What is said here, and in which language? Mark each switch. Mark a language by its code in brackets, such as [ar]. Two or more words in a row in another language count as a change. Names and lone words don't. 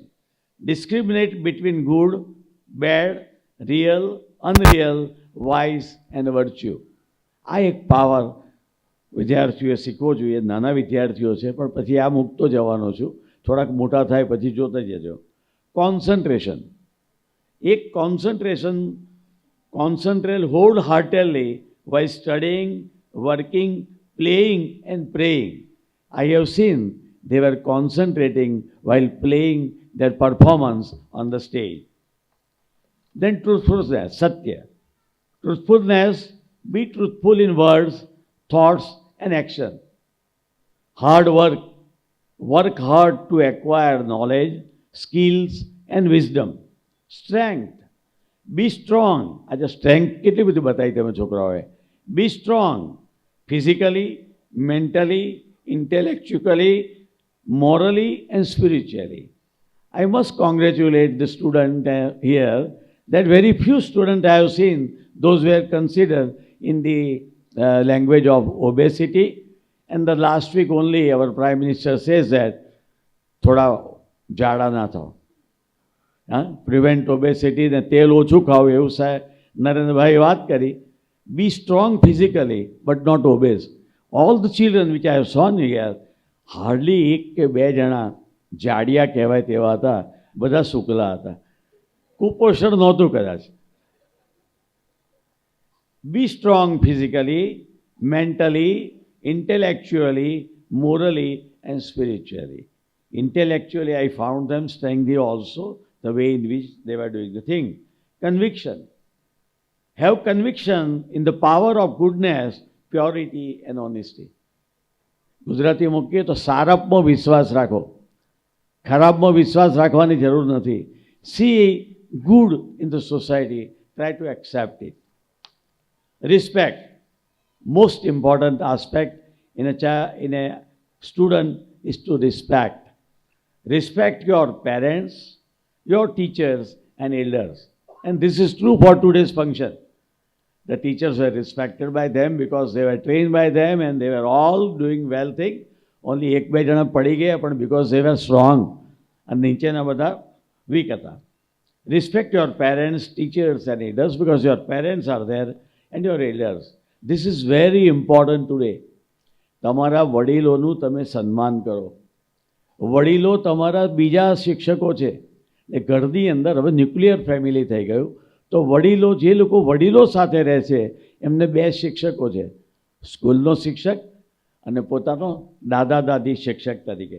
[en] Discriminate between good, bad, real, unreal, wise and virtue. [gu] આ એક પાવર વિદ્યાર્થીઓએ શીખવો જોઈએ. નાના વિદ્યાર્થીઓ છે, પણ પછી આ મૂકતો જવાનો છું. થોડાક મોટા થાય પછી જોતા જજો. કોન્સન્ટ્રેશન. [en] એક concentrate whole heartedly while studying, working, playing and praying. I have seen they were concentrating while playing their performance on the stage. Then truthfulness, satya. Truthfulness, be truthful in words, thoughts and action. Hard work. Work hard to acquire knowledge, skills and wisdom. Strength. Be strong. [gu] આજે સ્ટ્રેન્થ કેટલી બધી બતાવી તમે છોકરાઓએ. [en] Be strong physically, mentally, intellectually, morally and spiritually. I must congratulate the student here that very few students I have seen, those were considered in the language of obesity. And the last week only our Prime Minister says that [gu] થોડા જાડા ના થાઓ, [en] prevent obesity, [gu] ને તેલ ઓછું ખાવું, એવું સાહેબ નરેન્દ્રભાઈ વાત કરી. [en] Be strong physically but not obese. All the children which I have seen here, hardly [gu] એક કે બે જણા જાડિયા કહેવાય તેવા હતા, બધા શુક્લા હતા. કુપોષણ નહોતું કદાચ. [en] Be strong physically, mentally, intellectually, morally and spiritually. Intellectually I found them strengthy also, the way in which they were doing the thing. Conviction. Have conviction in the power of goodness, purity and honesty. [gu] ગુજરાતી મૂકીએ તો સારપમાં વિશ્વાસ રાખો, ખરાબમાં વિશ્વાસ રાખવાની જરૂર નથી. [en] See good in the society, try to accept it. Respect. Most important aspect in a student is to respect. Respect your parents, your teachers and elders. And this is true for today's function. The teachers were respected by them because they were trained by them and they were all doing well thing. [gu] Only એક બે જણા પડી ગયા, પણ [en] because they were strong, [gu] અને નીચેના બધા weak હતા. [en] respect your parents, teachers and elders, because your parents are there and your elders. This is very important today. [gu] તમારા વડીલોનું તમે સન્માન કરો. વડીલો તમારા બીજા શિક્ષકો છે. એ ઘરની અંદર હવે [en] nuclear family [gu] થઈ ગયું, તો વડીલો, જે લોકો વડીલો સાથે રહે છે એમને બે શિક્ષકો છે, સ્કૂલનો શિક્ષક અને પોતાનો દાદા દાદી શિક્ષક તરીકે.